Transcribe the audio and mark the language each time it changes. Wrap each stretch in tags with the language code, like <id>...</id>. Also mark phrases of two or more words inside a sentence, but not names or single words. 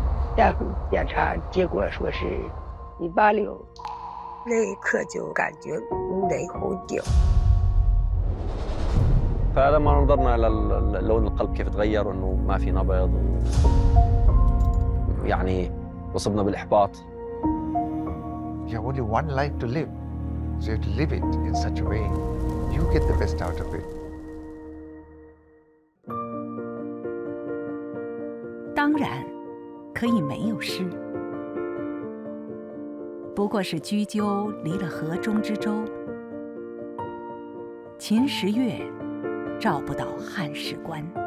<zh>大夫检查结果说是淋巴瘤，那一刻就感觉五雷轰顶。</zh> <ar>فلما نظرنا لون القلب كيف تغير وانه ما في نبض يعني اصبنا بالاحباط.</ar> <en>You have only one life to live, so you have to live it in such a way you get the best out of it.</en> <zh>当然，可以没有诗，不过是雎鸠离了河中之洲，秦时月照不到汉时关。</zh>